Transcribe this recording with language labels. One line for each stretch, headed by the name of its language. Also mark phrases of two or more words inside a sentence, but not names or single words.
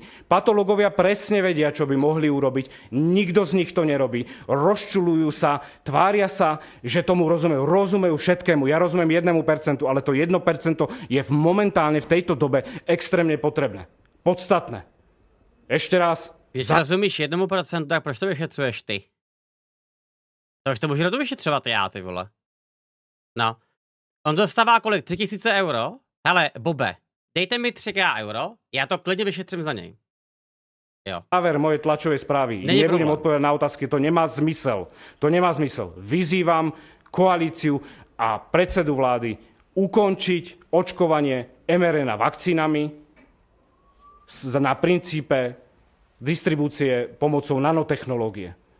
Slovak: Patológovia presne vedia, čo by mohli urobiť. Nikto z nich to nerobí. Rozčulujú sa, tvária sa, že tomu rozumejú všetkému. Ja rozumiem 1%, ale to 1% je momentálne v tejto dobe extrémne potrebné. Podstatné. Ešte raz.
Czech: Když rozumíš 1%, tak proč to vyšetřuješ ty? To už to můžu vyšetřovat já, ty vole. No. On dostává kolik? 3000 euro? Hele, Bobe, dejte mi 3 euro, já to klidně vyšetřím za něj. Jo.
Slovak: Záver mojej tlačovej správy. Nebudem odpovedať na otázky, to nemá zmysel. To nemá zmysel. Vyzývam koalíciu a predsedu vlády ukončiť očkovanie mRNA vakcínami na princípe distribúcie pomocou nanotechnológie.